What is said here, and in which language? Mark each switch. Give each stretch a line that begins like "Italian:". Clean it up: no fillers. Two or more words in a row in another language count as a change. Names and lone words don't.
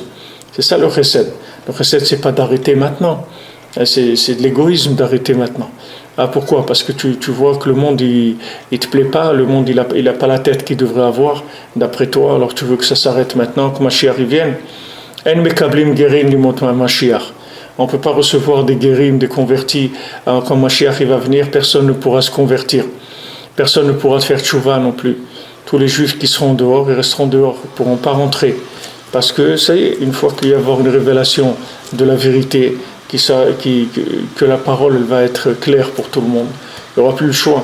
French: C'est ça le chesed. Le chesed, c'est pas d'arrêter maintenant. C'est de l'égoïsme d'arrêter maintenant. Ah, pourquoi ? Parce que tu vois que le monde, il te plaît pas, le monde, il a pas la tête qu'il devrait avoir, d'après toi, alors tu veux que ça s'arrête maintenant, que Mashiach vienne.
Hebrew: אין מקבלים גרים לימות משיח.
French: On ne peut pas recevoir des guérim, des convertis. Alors, quand Mashiach va venir, personne ne pourra se convertir. Personne ne pourra faire tchouva non plus. Tous les juifs qui seront dehors, ils resteront dehors, ils ne pourront pas rentrer. Parce que, ça y est, une fois qu'il va y avoir une révélation de la vérité, que la parole elle va être claire pour tout le monde, il n'y aura plus le choix.